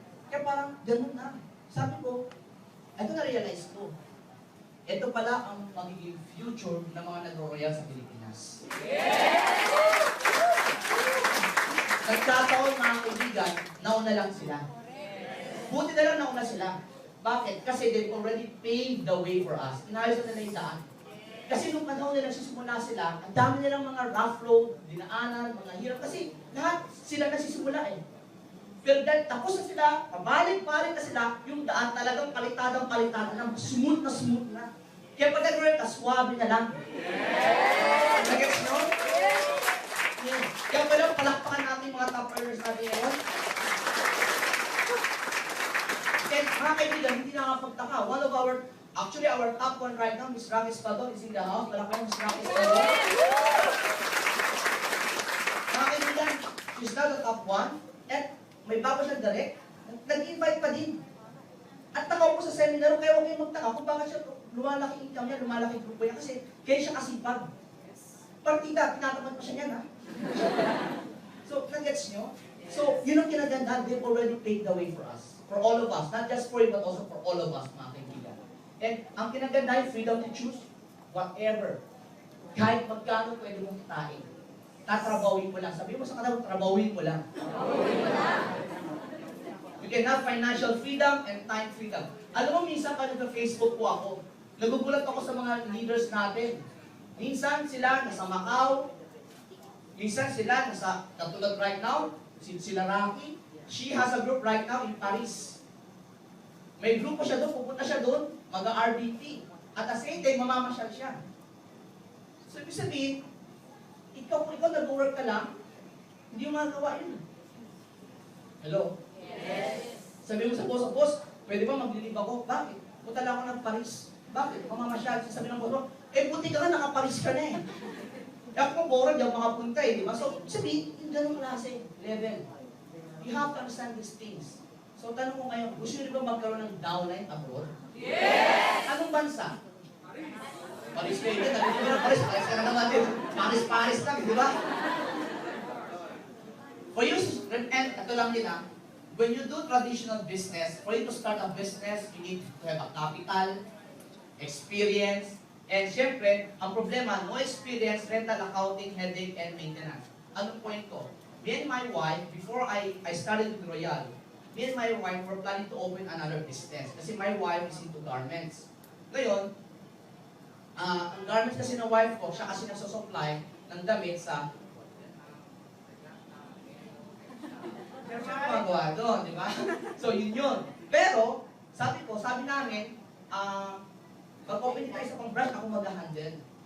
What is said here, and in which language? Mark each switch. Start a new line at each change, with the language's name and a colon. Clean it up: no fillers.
Filipino: Kaya parang ganun na. Sabi ko, ito na-realize ko. Ito pala ang magiging future ng mga nag-royal sa Pilipinas.
English: Yes!
Filipino: Nagkataon mga kaibigan, nauna lang sila. Buti na lang nauna sila. Bakit?
English: Kasi they've already paved the way for us.
Filipino: Inayos na nila yung daan. Kasi nung panahon nila nagsisimula sila, ang dami nilang mga rough road, dinaanan, mga hirap. Kasi lahat sila nagsisimula eh. Pero dahil tapos na sila, pabalik-balik na sila, yung daan talagang palitadang-palitada na, smooth na. Kaya pag nag-roll ka, swabe na lang. Nag-gets nyo?
English: Yeah.
Filipino: Kaya pala, palakpakan natin mga top earners natin ngayon. And mga kaibigan, hindi nakakapagtaka.
English: Actually, our top one right now, Ms. Rocky Espadon is in the house.
Filipino: Palakpakan Ms. Rocky Espadon. Mga kaibigan,
English: she's now the top one.
Filipino: At may bago siya direct. Nag-invite pa din. At takaw ko sa seminar, kaya huwag kayong magtaka kung bakit siya lumalaki income niya, lumalaki grupo niya. Kasi kaya siya kasipag. Partida, tinatamad pa siya niyan, ha? So, nag-gets nyo?
English: So, yun ang kinaganda, they've already paved the way for us. For all of us. Not just for you, but also for all of us,
Filipino: mga kaibigan. And ang kinaganda yung
English: freedom to choose whatever.
Filipino: Kahit magkano pwede mong kitain. Tatrabawin mo lang. Sabi mo sa kanila, trabawin mo lang.
English: You can have financial freedom and time freedom.
Filipino: Alam mo, minsan pa nag-Facebook po ako, nagugulat ako sa mga leaders natin. Minsan sila nasa Macau, minsan sila nasa, katulad
English: right now,
Filipino: sila Rocky,
English: she has a group right now in Paris.
Filipino: May grupo siya doon, pupunta siya doon, mag-RBT.
English: At the same time,
Filipino: mamamasyal siya. So, ibig sabihin, kung ikaw nag-work ka lang, hindi mo magagawa yun.
English: Hello? Yes.
Filipino: Sabi mo sa boss, pwede ba maglilib ako? Bakit? Punta lang ako ng Paris. Bakit? Mamamasyal. Sabi ng boss mo, buti ka nga, naka-Paris ka na eh. Kaya kung bored, di ako makapunta eh, di ba? So, sabi, yung ganong klase, level.
English: You have to understand these things.
Filipino: So, tanong ko ngayon, gusto nyo ba magkaroon ng downline abroad?
English: Yes.
Filipino: Anong bansa? Paris kayo din, nandito na Paris, Paris ka na naman din. Paris lang, di ba?
English: For you, and
Filipino: ito lang din ah,
English: when you do traditional business, for you to start a business, you need to have a capital, experience, and syempre,
Filipino: ang problema,
English: no experience, rental accounting, headache, and maintenance.
Filipino: Anong point ko?
English: Me and my wife, before I started with Royal, me and my wife were planning to open another business kasi my wife is into garments.
Filipino: Ngayon, ang garments kasi ng wife ko, siya kasi nagsusupply ng damit sa pero siya gumagawa doon, di ba? So, yun. Pero, sabi namin, mag-open tayo sa pang branch, ako mag-handle.